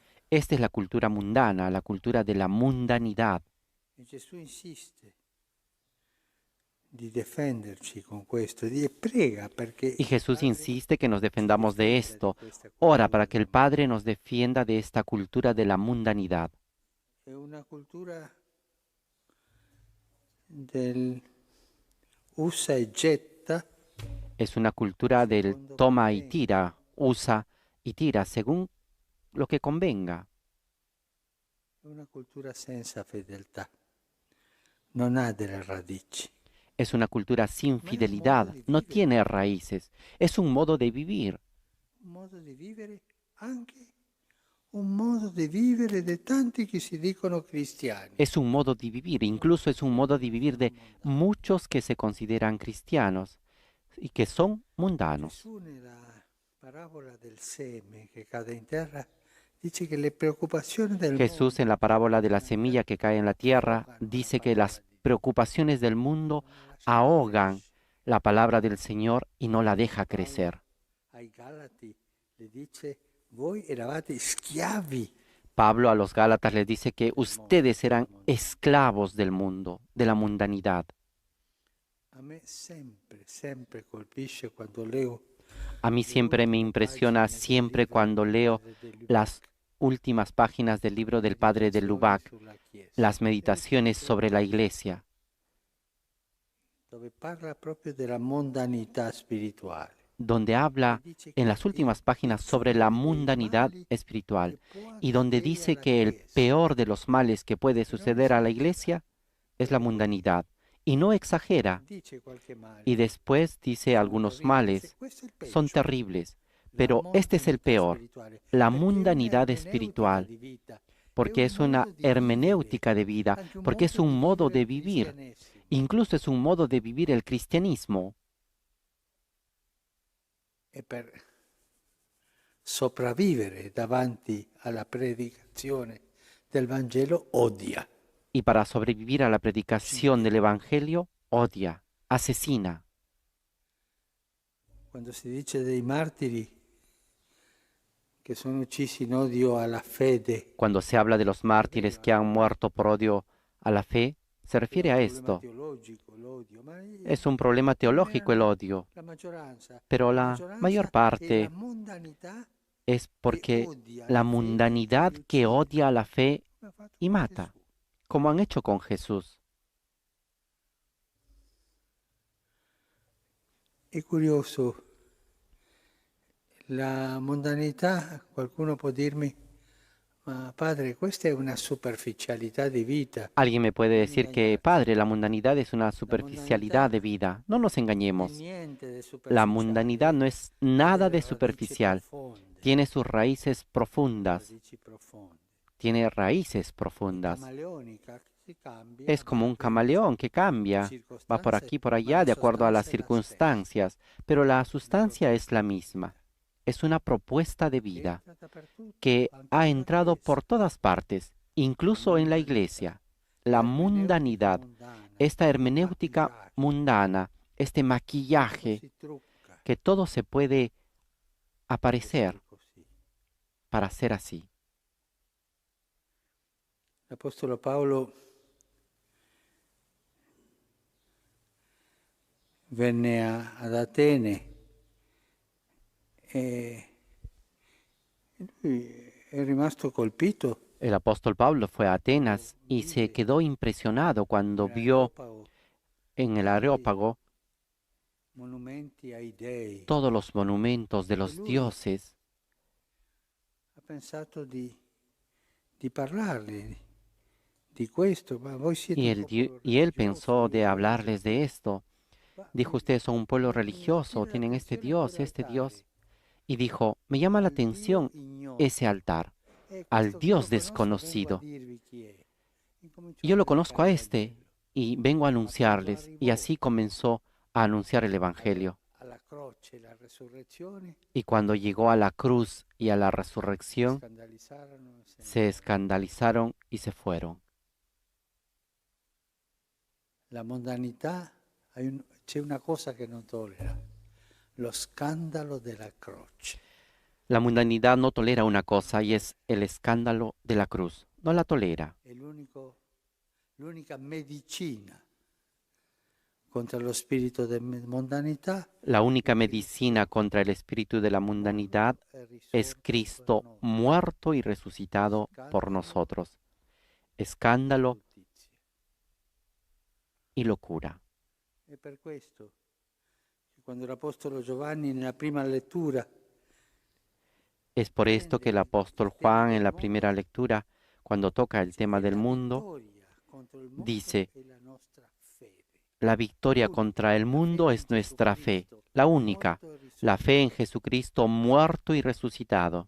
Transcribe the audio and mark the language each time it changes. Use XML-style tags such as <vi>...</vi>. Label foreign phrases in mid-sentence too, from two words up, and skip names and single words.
<es>Esta es la cultura mundana, la cultura de la mundanidad.</es> <it>E Gesù insiste di difenderci con questo e prega perché</it> <es>Y Jesús insiste que nos defendamos de</es> <it>difenda</it> <es>esto.</es> <it>di questa Ora cultura</it> <es>para que el Padre nos defienda de esta cultura de la mundanidad.</es> <it>È una cultura del usa e getta,</it> <es>Es una cultura del toma y tira, usa y tira según lo que convenga.</es> <it>è una cultura senza fedeltà, non ha delle radici.</it> <es>Es una cultura sin fidelidad, no tiene raíces, es un modo de vivir.</es> <it>Un modo di vivere, anche un modo di vivere di tanti che si dicono cristiani.</it> <es>Es un modo de vivir, incluso es un modo de vivir de muchos que se consideran cristianos y que son mundanos.</es> <it>Gesù nella parabola del seme che cade in terra dice che le preoccupazioni del</it> <es>Jesús en la parábola de la semilla que cae en la tierra dice que las preocupaciones del mundo ahogan la palabra del Señor y no la deja crecer.</es> <it>ai Galati le dice voi eravate schiavi.</it> <es>Pablo a los Gálatas les dice que ustedes eran esclavos del mundo, de la mundanidad.</es> <it>A me sempre colpisce quando leo</it> <es>A mí siempre me impresiona, siempre cuando leo las últimas páginas del libro del padre de Lubac,</es> <it>sulla Chiesa,</it> <es>las meditaciones sobre la iglesia,</es> <it>dove parla proprio della mondanità spirituale.</it> <es>donde habla en las últimas páginas sobre la mundanidad espiritual y donde dice que el peor de los males que puede suceder a la iglesia es la mundanidad. Y no exagera.</es> <it>Dice qualche male,</it> <es>Y después dice algunos males.</es> <it>questo è il peggio.</it> <es>Son terribles.</es> <it>La</it> <es>Pero este es el</es> <it>mondanità</it> <es>peor,</es> <it>spirituale,</it> <es>la</es> <it>perché è</it> <es>mundanidad</es> <it>un'ermeneutica</it> <es>espiritual,</es> <it>di vita,</it> <es>porque es una hermenéutica de vida,</es> <it>anche un</it> <es>porque es un modo de</es> <it>il</it> <es>vivir,</es> <it>cristianesimo.</it> <es>incluso es un modo de vivir el cristianismo.</es> <it>E per sopravvivere davanti alla predicazione del Vangelo odia.</it> <es>Y para sobrevivir a la predicación del Evangelio, odia, asesina.</es> <it>Quando si dice dei martiri che sono uccisi in odio alla fede,</it> <es>Cuando se habla de los mártires que han muerto por odio a la fe, se refiere a</es> <it>è un problema</it> <es>esto.</es> <it>teologico, l'odio, ma</it> <es>Es un problema teológico el odio,</es> <it>la maggioranza,</it> <es>pero la</es> <it>maggioranza</it> <es>mayor</es> <it>è</it> <es>parte</es> <it>la mondanità</it> <es>es porque</es> <it>odia</it> <es>la la fe mundanidad</es> <it>e</it> <es>que</es> <it>uccide.</it> <es>odia a la fe</es> <it>Come ha fatto</it> <es>y</es> <it>con</it> <es>mata,</es> <it>Gesù.</it> <es>como han hecho con Jesús.</es> <it>È curioso, la mondanità, qualcuno può dirmi, ma padre, questa è una superficialità di vita.</it> <es>Alguien me puede decir que, Padre, la mundanidad es una superficialidad de vida. No nos</es> <it>E</it> <es>engañemos.</es> <it>niente di</it> <es>La</es> <it>superficiale.</it> <es>mundanidad no es</es> <it>Ha</it> <es>nada</es> <it>delle</it> <es>de superficial.</es> <it>radici profonde,</it> <es>Tiene sus raíces profundas.</es> <it>radici profonde.</it> <es>Tiene raíces profundas.</es> <it>Camaleónica, si cambia,</it> <es>Es como un camaleón que cambia. Va por aquí, por allá, de acuerdo a las circunstancias. Pero la sustancia es la misma. Es una propuesta de vida que ha entrado por todas partes, incluso en la iglesia. La mundanidad, esta hermenéutica mundana, este maquillaje,</es> <it>si trucca</it> <es>que todo se puede aparecer</es> <it>così.</it> <es>para ser así.</es> <it>L'Apostolo Paolo venne ad Atene e lui è rimasto colpito</it> <es>El apóstol Pablo fue a Atenas y se quedó impresionado cuando vio</es> <it>nell'Areopago</it> <es>en el Areópago</es> <it>monumenti ai dei.</it> <es>todos los monumentos de los dioses.</es> <it>Ha pensato di parlargli di questo, ma voi siete</it> <es>Y</es> <it>un</it> <es>él,</es> <it>popolo</it> <es>y él</es> <it>religioso,</it> <es>pensó</es> <it>io</it> <es>de</es> <it>non</it> <es>hablarles de esto.</es> <it>Ma</it> <es>Dijo, ustedes son un pueblo religioso, tienen este Dios. Y dijo, me llama la atención ese altar, al Dios desconocido. Yo lo conozco a este y vengo a anunciarles. Y así comenzó a anunciar el Evangelio,</es> <it>croce e la resurrezione</it> <es>Y cuando llegó a la cruz y a la resurrección,</es> <it>scandalizzarono e se ne</it> <es>se escandalizaron y se fueron.</es> <it>La mondanità, c'è una cosa che non tollera, lo scandalo della croce.</it> <es>La mundanidad no tolera una cosa y es el escándalo de la cruz. No la tolera.</es> <it>È l'unica medicina contro lo spirito di mondanità</it> <es>La única medicina contra el espíritu de la mundanidad es Cristo muerto y resucitado por nosotros. Escándalo</es> <it>giustizia.</it> <es>y locura.</es> <it>È per questo che quando l'Apostolo Giovanni nella prima lettura</it> <es>Es por esto que el apóstol Juan en la primera lectura, cuando toca el tema del mundo, dice, la victoria contra el mundo es nuestra fe, la única, la fe en Jesucristo muerto y resucitado.</es>